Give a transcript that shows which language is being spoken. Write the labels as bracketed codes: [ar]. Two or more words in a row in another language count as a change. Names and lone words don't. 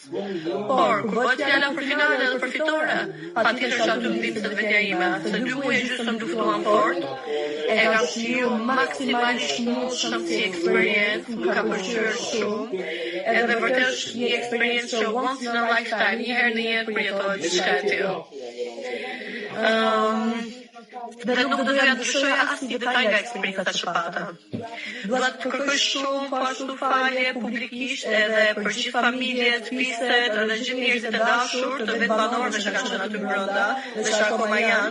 [sq] Por, kur bëhet fjala për finale dhe për fitore, patjetër që aty ndim se vetja ime, se 2 muaj gjysmë më luftuan fort, e kam shiju maksimalisht shumë si eksperiencë, më ka pëlqyer shumë, edhe vërtet është një eksperiencë që [en] once in a lifetime, [sq] një herë në jetë përjetohet diçka e tillë. Dhe nuk do doja të shoj as një detaj nga eksperiencat që pata. Dua të kërkoj shumë po ashtu falje publikisht edhe për gjithë familjet, fiset, edhe gjithë njerëzit e dashur të vetë banorëve që kanë qenë aty brenda dhe që akoma janë.